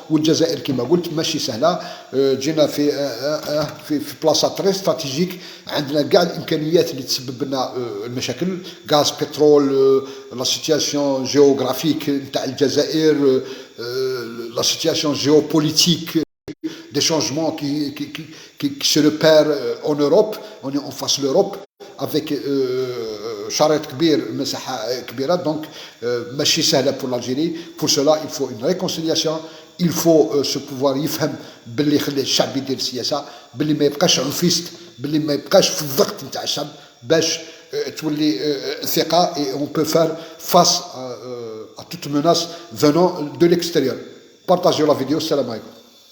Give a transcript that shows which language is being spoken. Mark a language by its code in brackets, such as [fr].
[ar] والجزائر كما قلت ماشي سهله. جينا في بلاصه تري استراتيجيك، عندنا كاع الامكانيات اللي تسبب لنا المشاكل، غاز، بترول، لا سيتياسيون جيوغرافيك نتاع الجزائر، لا سيتياسيون جيوبوليتيك، des changements qui se repèrent en Europe. [fr] On est en face de l'Europe avec شريط كبير، مساحة كبيرة. [ar] دونك ماشي سهلة pour l'Algérie. [fr] Pour cela il faut une réconciliation. [ar] il faut ce pouvoir يفهم باللي يخلي الشعب يدير السياسة، باللي ما يبقاش عنفيست، باللي ما يبقاش في الضغط نتاع الشعب، باش تولي ثقة. [fr] et on peut faire face à toute menace venant de l'extérieur. Partagez la vidéo. Salam alaikum.